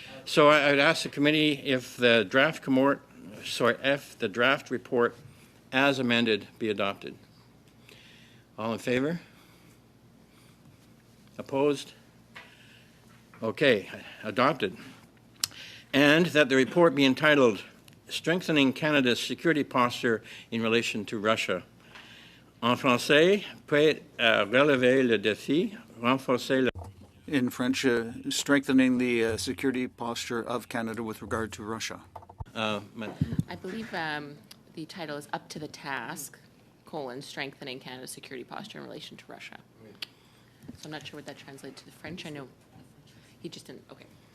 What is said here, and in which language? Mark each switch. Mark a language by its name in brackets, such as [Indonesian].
[English] So I would ask the committee if the draft report as amended be adopted. All in favor? Opposed? Okay, adopted. And that the report be entitled Strengthening Canada's Security Posture in Relation to Russia. [French] En français, peut relever le défi, renforcer le... [English] In French, strengthening the security posture of Canada with regard to Russia. I believe the title is Up to the Task, strengthening Canada's security posture in relation to Russia. So I'm not sure what that translates to the French. I know he just didn't, okay.